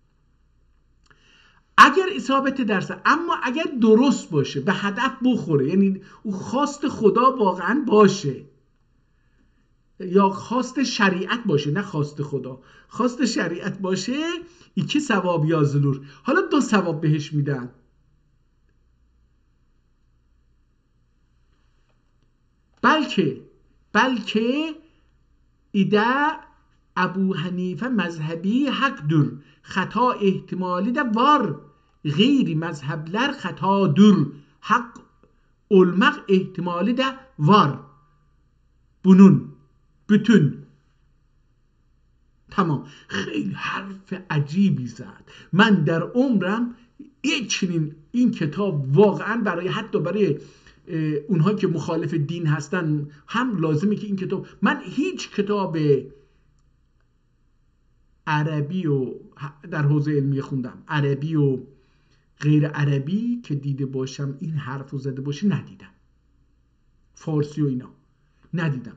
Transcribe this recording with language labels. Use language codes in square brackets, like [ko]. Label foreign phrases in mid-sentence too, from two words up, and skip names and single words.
[fa] اگر اصابت درسه، اما اگر درست باشه، به هدف بخوره، یعنی او خواست خدا واقعا باشه یا خواست شریعت باشه، نه خواست خدا، خواست شریعت باشه، [tr] iki sevap yazılır. [fa] حالا 2 ثواب بهش میدن. [tr] belki de Ebu Hanife mezhebi haktır. hata ehtimali de var. Gayri mezhepler hatadır. Hak olmak ehtimali de var. Bunun bütün. [fa] تمام. خیلی حرف عجیبی زد. من در عمرم این کتاب واقعا حتی برای اونها که مخالف دین هستن هم لازمه که این کتاب، من هیچ کتاب عربی و در حوزه علمی خوندم، عربی و غیر عربی که دیده باشم این حرفو زده باشه ندیدم، فارسی و اینا ندیدم.